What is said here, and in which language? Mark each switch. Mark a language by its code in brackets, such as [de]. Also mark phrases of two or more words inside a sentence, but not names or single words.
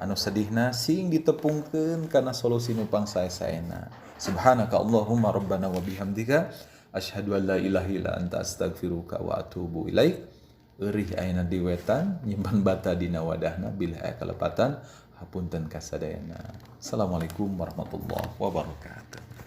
[su] anu sedihna sing ditepungkeun kana solusi nu pangsae-saena. [ar] سبحانك اللهم ربنا وبحمدك أشهد أن لا إله إلا أنت أستغفرك وأتوب إليك. [su] Eurih ayeuna di wetan nyimpan bata dina wadahna bila aya kalepatan hapunten kasadayana. [ar] السلام عليكم ورحمة الله وبركاته.